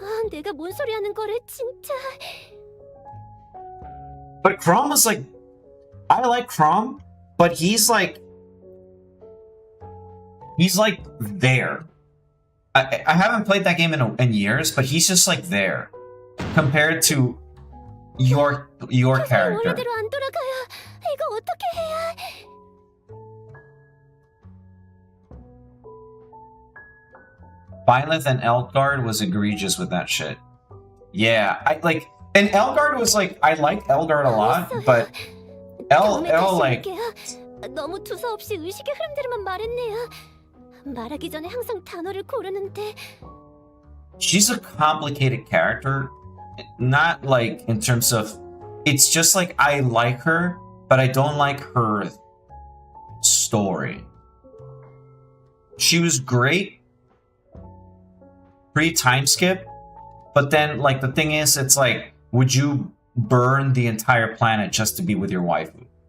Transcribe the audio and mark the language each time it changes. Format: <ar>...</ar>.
<ko>내가 뭔 소리 하는 거래, 진짜.</ko> <en>But Crom is like, I like Crom, but he's like there. I haven't played that game in years, but he's just like there compared to your character.</en> <ko>원래대로 안 돌아가요. 이거 어떻게 해야?</ko> <en>Byleth and Elgard was egregious with that shit. Yeah, and Elgard was like, I liked Elgard a lot, but El like,</en> <ko>너무 두서없이 의식의 흐름대로만 말했네요. 말하기 전에 항상 단어를 고르는데.</ko> <en>She's a complicated character, not like in terms of, it's just like I like her, but I don't like her story. She was great pre-time skip, but then like the thing is, it's like, would you burn the entire planet just to be with your waifu?</en>